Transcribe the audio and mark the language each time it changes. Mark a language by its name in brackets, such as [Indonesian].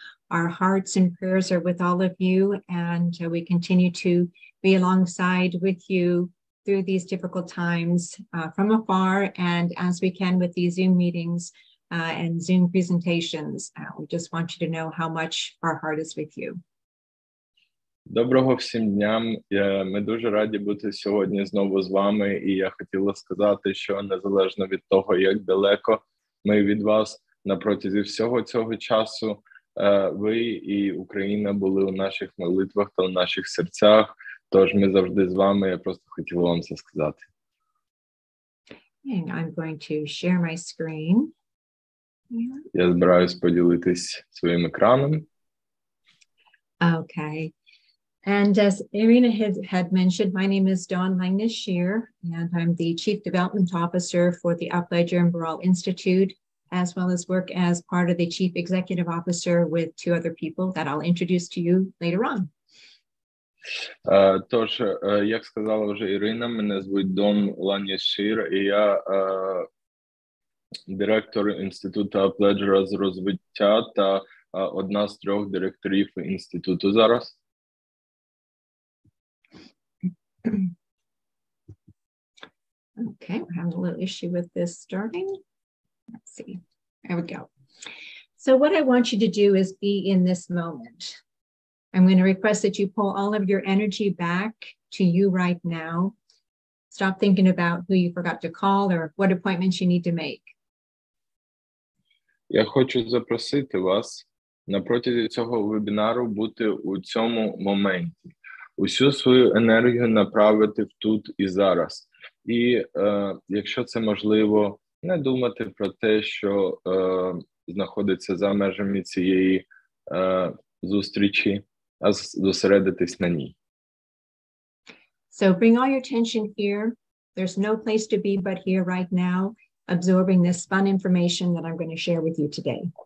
[English] Our hearts and prayers are with all of you, and we continue to be alongside with you through these difficult times from afar and as we can with these Zoom meetings and Zoom presentations. We just want you to know how much our heart is with you. [Ukrainian] Доброго всім дням. Ми дуже раді бути сьогодні знову з вами. І я хотіла сказати, що незалежно від того, як далеко ми від вас, на протязі всього цього часу ви і Україна були у наших молитвах та у наших серцях. Тож ми завжди з вами. Я просто хотіла вам це сказати. [English] And I'm going to share my screen. [Ukrainian] Я збираюсь поділитись своїм екраном. [English] Okay. And as Irina had mentioned, my name is Don Ленгнес Шир, and I'm the Chief Development Officer for the Aplejera and Baral Institute, as well as work as part of the Chief Executive Officer with two other people that I'll introduce to you later on. [Ukrainian] Тож, як сказала вже Ірина, мене звуть Дон Ленгнес Шир, і я директор Інституту Апледжера з розвиття та одна з трьох директорів Інституту зараз. [English] Okay, we're having a little issue with this starting. Let's see. There we go. So what I want you to do is be in this moment. I'm going to request that you pull all of your energy back to you right now. Stop thinking about who you forgot to call or what appointments you need to make. [Ukrainian] Я хочу запросити вас на протязі цього вебінару бути у цьому моменті. Усю свою енергію направити в тут і зараз. І якщо це можливо, не думати про те, що знаходиться за межами цієї зустрічі, а зосередитись на ній. [English] So bring all your attention here. There's no place to be but here right now, absorbing this fun information that I'm going to share with you today.